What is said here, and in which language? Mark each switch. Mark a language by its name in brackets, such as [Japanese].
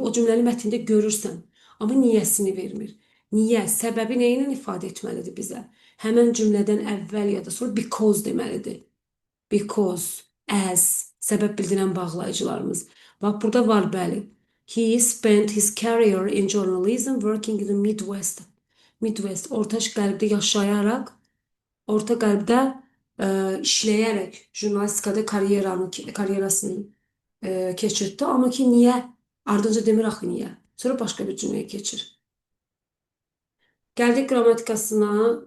[Azerbaijani] O cümləni mətndə görürsən, amma niyəsini vermir. Niyə? Səbəbi nə ilə ifadə etməlidir bizə? Həmən cümlədən əvvəl ya da sonra because deməlidir. Because, as, səbəb bildirən bağlayıcılarımız. Bax, burada var, bəli. [English] He spent his career in journalism working in the Midwest. [Azerbaijani] Midwest, Orta Qərbdə yaşayaraq, Orta Qərbdə işləyərək jurnalistikada karyerasını keçirtdi. Amma ki, niyə? Ardınca demir axı niyə. Sonra başqa bir cümləyə keçir. Gəldik qrammatikasına.